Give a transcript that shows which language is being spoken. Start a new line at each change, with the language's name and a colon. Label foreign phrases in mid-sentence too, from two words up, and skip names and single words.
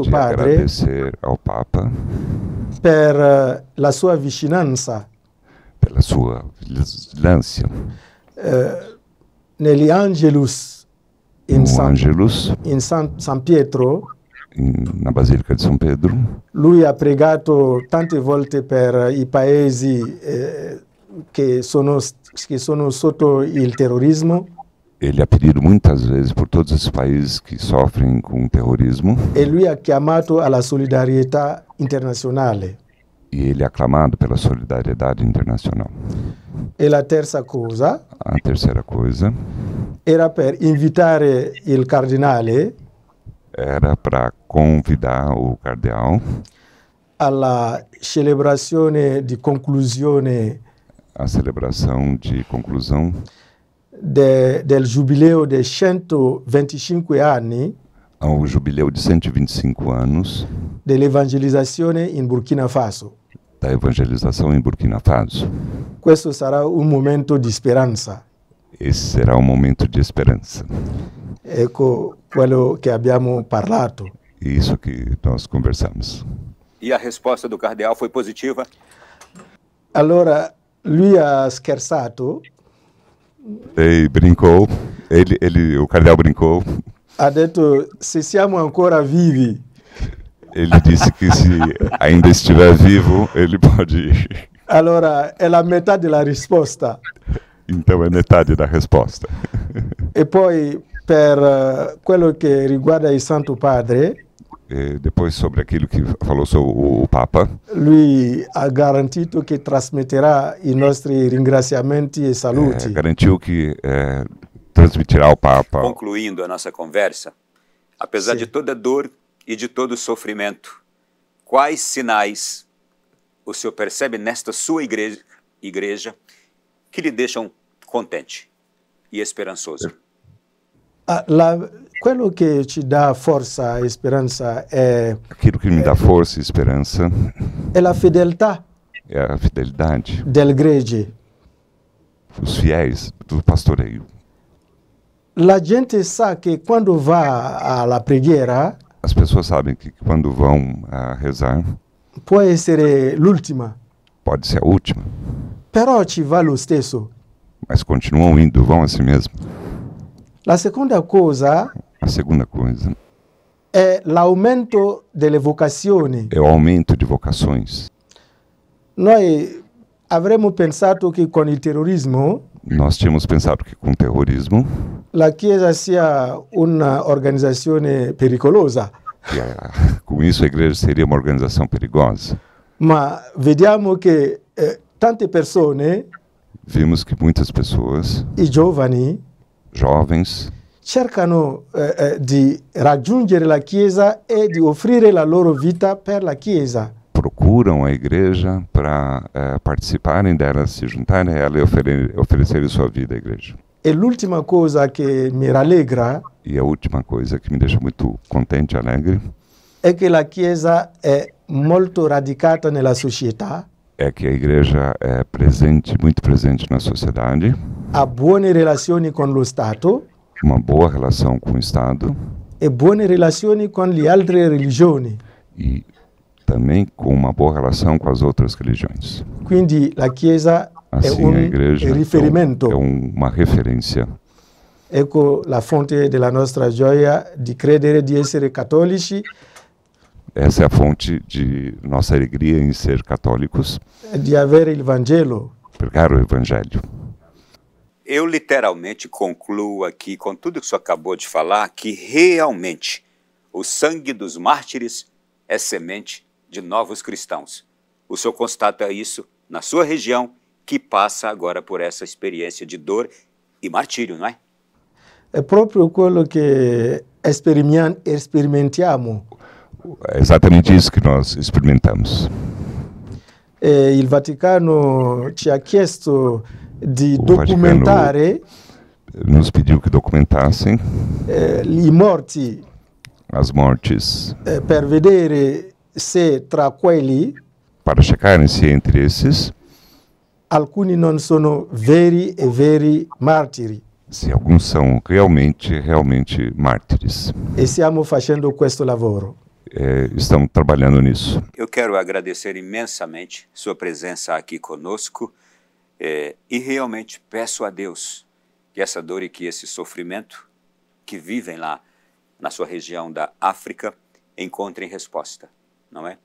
Portuguese: de Padre agradecer ao Papa
Italian: per la sua vicinanza
Portuguese: pela sua vigilância
Italian: negli Angelus in,
Portuguese: no Ângelus,
Italian: San Pietro.
Portuguese: na Basílica de São Pedro.
Italian: Lui ha pregato tante volte per i paesi che sono sotto il terrorismo
Portuguese: Ele ha pedido muitas vezes por todos esses países que sofrem com o terrorismo
Italian: e lui ha chiamato alla solidarietà internazionale.
Portuguese: e ele é aclamado pela solidariedade internacional.
Italian: E la terza cosa
Portuguese: A terceira coisa
Italian: era per invitare il cardinale
Portuguese: era para convidar o cardeal
Italian: alla celebrazione di conclusione
Portuguese: à celebração de conclusão
Italian: del giubileo dei 125 anni
Portuguese: ao jubileu de 125 anos
Italian: dell'evangelizzazione in Burkina Faso.
Portuguese: da evangelização em Burkina Faso.
Italian: Questo sarà un momento di speranza.
Portuguese: Esse será um momento de esperança.
Italian: Ecco quello che abbiamo parlato.
Portuguese: E isso que nós conversamos. E a resposta do cardeal foi positiva?
Italian: Allora lui ha scherzato,
Portuguese: Ele brincou, o cardeal brincou.
Italian: ha detto se siamo ancora vivi
Portuguese: Ele disse que se ainda estiver vivo, ele pode ir.
Italian: allora è la metà della risposta.
Portuguese: Então é metade da resposta.
Italian: E poi per quello che riguarda il Santo Padre,
Portuguese: E depois sobre aquilo que falou sobre o Papa,
Italian: lui ha garantito che trasmetterà i nostri ringraziamenti e saluti.
Portuguese: garantiu que transmitirá ao Papa. Concluindo a nossa conversa, apesar Sim. de toda dor e de todo sofrimento, quais sinais o senhor percebe nesta sua igreja que lhe deixam contente e esperançoso?
Italian: Quello che ci dà forza e speranza è
Portuguese: Aquilo que me dá força e esperança
Italian: la fedeltà
Portuguese: é a fidelidade,
Italian: del gregge.
Portuguese: os fiéis do pastoreio.
Italian: La gente sa che quando va alla preghiera
Portuguese: As pessoas sabem que quando vão rezar,
Italian: può essere l'ultima,
Portuguese: pode ser a última,
Italian: però ci va lo stesso.
Portuguese: mas continuam indo, vão assim mesmo.
Italian: La seconda cosa
Portuguese: A segunda coisa
Italian: è l'aumento delle vocazioni.
Portuguese: é o aumento de vocações.
Italian: Noi avremmo pensato che con il terrorismo
Portuguese: Nós tínhamos pensado que com o terrorismo,
Italian: la Chiesa sia un'organizzazione pericolosa,
Portuguese: com isso a igreja seria uma organização perigosa.
Italian: ma vediamo che tante persone,
Portuguese: Vimos que muitas pessoas,
Italian: i giovani,
Portuguese: jovens,
Italian: cercano di raggiungere la Chiesa e di offrire la loro vita per la Chiesa.
Portuguese: Procuram a igreja para participarem dela, se juntarem a ela e oferecerem sua vida à igreja.
Italian: E l'ultima cosa che mi rallegra
Portuguese: E a última coisa que me deixa muito contente e alegre
Italian: è che la Chiesa è molto radicata nella società,
Portuguese: é que a igreja é muito presente na sociedade,
Italian: ha buone relazioni con lo Stato
Portuguese: uma boa relação com o Estado
Italian: e buone relazioni con le altre religioni.
Portuguese: e também com uma boa relação com as outras religiões.
Italian: Quindi la Chiesa è
Portuguese: Assim, a
Italian: un
Portuguese: igreja
Italian: riferimento.
Portuguese: é uma referência.
Italian: Ecco la fonte della nostra gioia di credere di essere cattolici
Portuguese: Essa é a fonte de nossa alegria em ser católicos,
Italian: e di avere il Vangelo.
Portuguese: pregar o Evangelho. Eu literalmente concluo aqui, com tudo que o senhor acabou de falar, que realmente o sangue dos mártires é semente de novos cristãos. O senhor constata isso na sua região, que passa agora por essa experiência de dor e martírio, não é?
Italian: È proprio quello che sperimentiamo.
Portuguese: É exatamente isso que nós experimentamos.
Italian: E il Vaticano ci ha chiesto di
Portuguese: O
Italian: documentare
Portuguese: Nos pediu que documentassem
Italian: i morti
Portuguese: as mortes
Italian: per vedere se tra quelli
Portuguese: para checarem se entre esses,
Italian: alcuni non sono veri martiri.
Portuguese: se alguns são realmente mártires.
Italian: E stiamo facendo questo lavoro.
Portuguese: Estão trabalhando nisso. Eu quero agradecer imensamente sua presença aqui conosco e realmente peço a Deus que essa dor e que esse sofrimento que vivem lá na sua região da África encontrem resposta, não é?